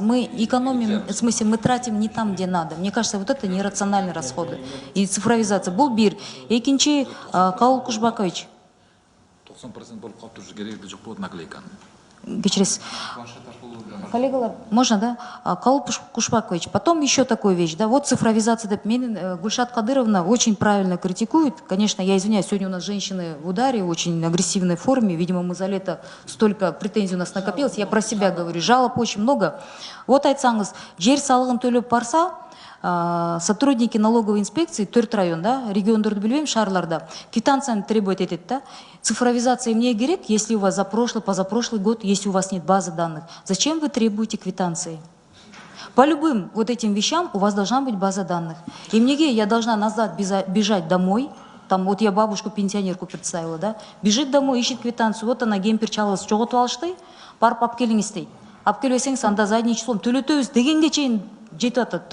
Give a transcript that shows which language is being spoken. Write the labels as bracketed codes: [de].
[ru] Мы экономим, в смысле, мы тратим не там, где надо. Мне кажется, вот это нерациональные расходы. И цифровизация. [ky] Бул бир. Экинчи, Каул Кушбакович. 90% болуп калыптыр, кереги жок болот наклейканы. Кечиресиз. Коллегалар, [ru] можно, да? Каул Кушпакович, потом еще такую вещь, да, вот цифровизация, Гульшат Кадыровна очень правильно критикует, конечно, я извиняюсь, сегодня у нас женщины в ударе, в очень агрессивной форме, видимо, мы за лето столько претензий у нас накопилось, я про себя говорю, жалоб очень много. [ky] Вот айтсаңыз, жер салыгын төлөп барса, [ru] сотрудники налоговой инспекции, [ky] 4 район, да, региондорду билбейм, шаарларда, квитанцияны требует этет, да. [ru] Цифровизация мне керек, если у вас за прошлый, позапрошлый год, если у вас нет базы данных. Зачем вы требуете квитанции? По любым вот этим вещам у вас должна быть база данных. И мне я должна назад бежать домой. Там вот я бабушку пенсионерку представила, да, бежит домой, ищет квитанцию, вот она [ky] кемпир чалыс чоготуп алышты, барып алып келиңиз дейт. Алып келбесеңиз анда [ru] задний числом [ky] төлөтөбүз дегенге чейин жетип атат.